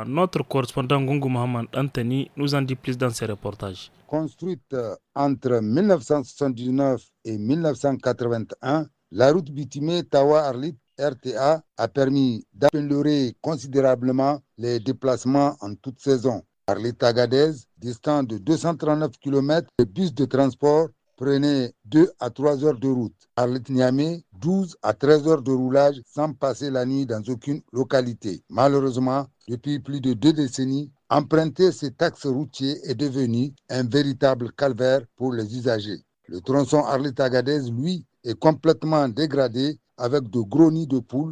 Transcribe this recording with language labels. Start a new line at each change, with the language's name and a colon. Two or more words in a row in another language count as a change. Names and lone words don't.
French: Notre correspondant Gungu Mohamed Anthony nous en dit plus dans ses reportages. Construite entre 1979 et 1981, la route bitumée Tawa-Arlit RTA a permis d'améliorer considérablement les déplacements en toute saison. Arlit-Agadez, distant de 239 km, les bus de transport prenaient 2 à 3 heures de route. Arlit-Niamey, 12 à 13 heures de roulage sans passer la nuit dans aucune localité. Malheureusement, depuis plus de 2 décennies, emprunter cet axe routier est devenu un véritable calvaire pour les usagers. Le tronçon Arlit-Agadez, lui, est complètement dégradé avec de gros nids de poules.